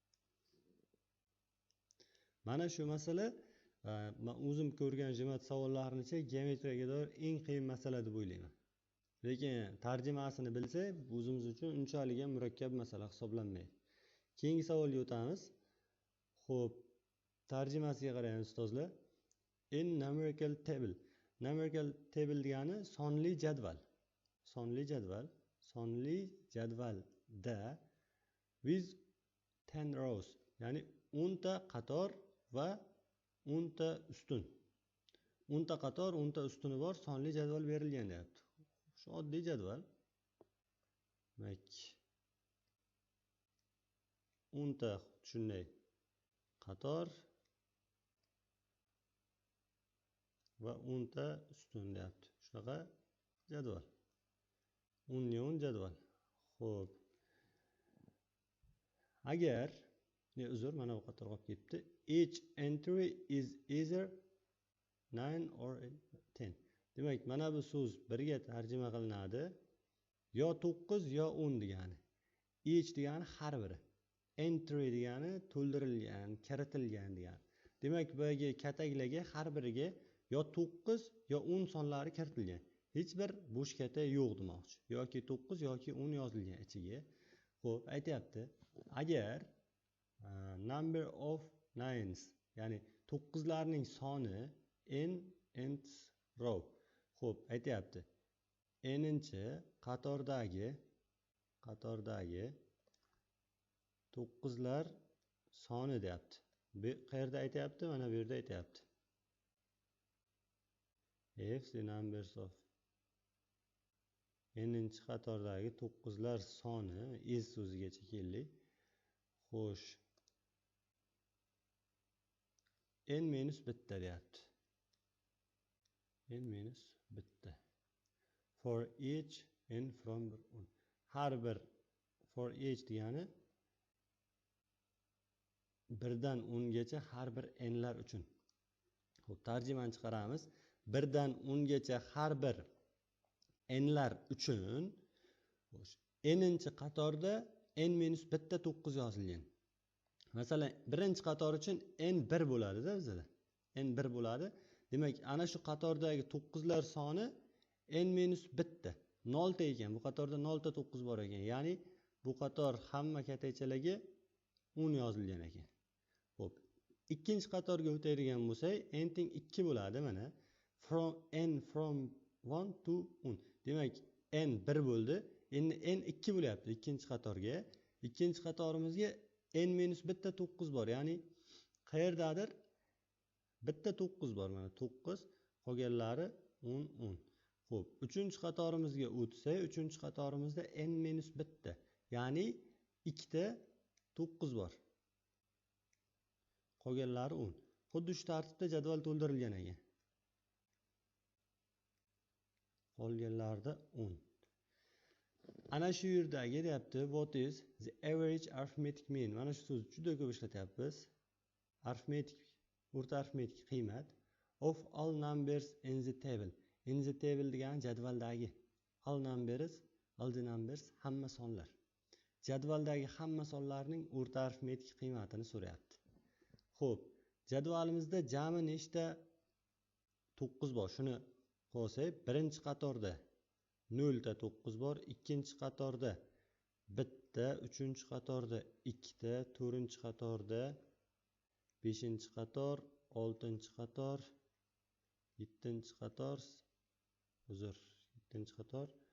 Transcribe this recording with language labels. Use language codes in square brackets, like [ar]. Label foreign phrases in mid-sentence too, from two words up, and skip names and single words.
[uz] Mana shu masala men o'zim ko'rgan jimat savollaricha geometriyaga doir eng qiyin masala deb o'ylayman. Lekin tarjimasini bilsak, o'zimiz uchun unchalik ham murakkab masala hisoblanmaydi. Keyingi savolga o'tamiz. Xo'p, tarjimasiga qaraymiz ustozlar. [en] In numerical table. Numerical table [uz] degani sonli jadval. Sonli jadval. Sonli jadvalda [en] with 10 rows, [uz] ya'ni 10 ta qator va 10 ta ustun. 10 ta qator, 10 ta ustuni bor sonli jadval berilgan deyapti. Shu oddiy jadval. Demak 10 ta shunday qator va 10 ta ustun deyapti. Shunaqa jadval. 10 jadval. Xo'p. Agar uzr, mana bu qator qolib ketdi. [en] Each entry is either 9 or 10. [uz] Demak, mana bu so'z birga tarjima qilinadi. Yo 9 yo 10 degani. Each degani har biri. Entry degani to'ldirilgan, kiritilgan degani. Demak, bu yerga kataklarga har biriga yo 9 yo 10 sonlari kiritilgan. Hech bir bo'sh kata yo'q demoqchi. Yoki 9 yoki 10 yozilgan ichiga. Xo'p, aytayapti. Agar [en] number of nines, [uz] ya'ni 9larning soni [en] nth row. [uz] Xo'p, aytayapti. N'inchi qatordagi 9lar soni deyapti. Bu qayerda aytayapti? Mana bu yerda aytayapti. [en] F the numbers of [uz] n'inchi qatordagi 9lar soni is so'zigacha keldik. Xo'sh. n minus bitta deyapti. n minus bitta. [en] For each n from 1. [uz] Har bir [en] for each [uz] degani birdan 10 gacha har bir n'lar uchun. Xo'p, tarjimani chiqaramiz. Birdan 10 gacha har bir n'lar uchun n'inchi qatorda n minus bitta 9 yozilgan. Masalan, birinchi qator uchun n 1 bo'ladi-da bizda. N 1 bo'ladi. Demak, ana shu qatordagi 9lar soni n minus bitta. 0 ta ekan. Bu qatorda 0 ta 9 bor ekan. Ya'ni bu qator hamma katachalarga 10 yozilgan ekan. Xo'p. Ikkinchi qatorga o'tadigan bo'lsak, n teng 2 bo'ladi mana. [en] From 1 to 10. [uz] Demak, n 1 bo'ldi. endi n 2 bo'lyapti ikkinchi qatorga. Ikkinchi qatorimizga n minus bitta 9 bor. Ya'ni qayerdadir bitta 9 bor. Mana 9, qolganlari 10 10. Xo'p, uchinchi qatorimizga o'tsak, uchinchi qatorimizda n minus bitta. Ya'ni ikkita 9 bor. Qolganlari 10. Xuddi shu tartibda jadval to'ldirilgan ekan. Qolganlarida 10. Ana shu yerdagi deyapti, [en] what is the average arithmetic mean? [uz] Mana shu so'zni juda ko'p ishlatyapmiz. [en] Arithmetic, [uz] o'rta arifmetik qiymat [en] of all numbers in the table. In the table [uz] degani jadvaldagi. [en] All the numbers [uz] hamma sonlar. Jadvaldagi hamma sonlarning o'rta arifmetik qiymatini so'rayapti. Xo'p, jadvalimizda jami nechta 9 bor? Shuni qo'ysak, birinchi qatorda 0 ta 9 bor, ikkinchi qatorda bitta, uchinchi qatorda 2 ta, to'rtinchi qatorda 5-chi qator, 6-chi qator, 7-chi qator, 7-chi qator.